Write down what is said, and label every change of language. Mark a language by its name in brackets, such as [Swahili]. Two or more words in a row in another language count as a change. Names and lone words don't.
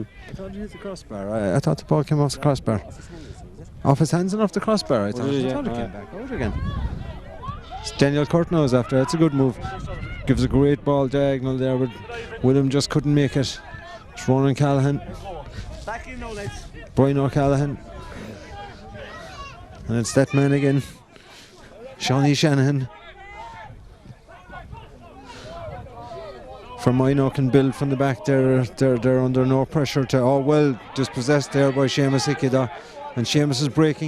[English] I thought he hit the crossbar. I thought the ball came off the crossbar. Off his hands and off the crossbar, I thought. I thought it came back out again. It's Daniel Curtin is after. That's a good move. Gives a great ball diagonal there, but Willem just couldn't make it. It's Ronan Callahan. in now, lads. Brian O'Callaghan. And it's that man again. Shawnee Shanahan. Fermoy now can build from the back. They're under no pressure to. Oh well, dispossessed there by Seamus Hickey though. And Seamus is breaking.